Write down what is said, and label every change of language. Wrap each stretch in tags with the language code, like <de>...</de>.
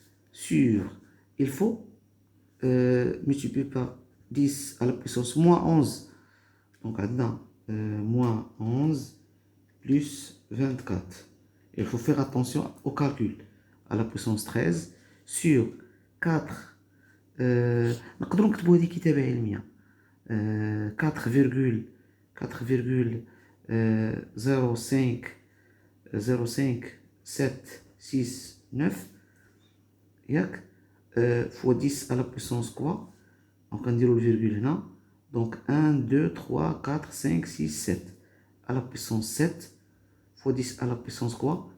<fr>sur, il faut multiplier par 10 à la puissance moins 11. Donc maintenant, moins 11 plus 24. Il faut faire attention au calcul. À la puissance 13 sur 4.</fr> <ar>نقدروا نكتبوا هذه كتابة علمية.</ar> <fr>4,05769 ياك fois 10 à la puissance quoi? Donc on dirait le virgule là. Donc 1, 2, 3, 4, 5, 6, 7 à la puissance 7 fois 10 à la puissance quoi?</fr>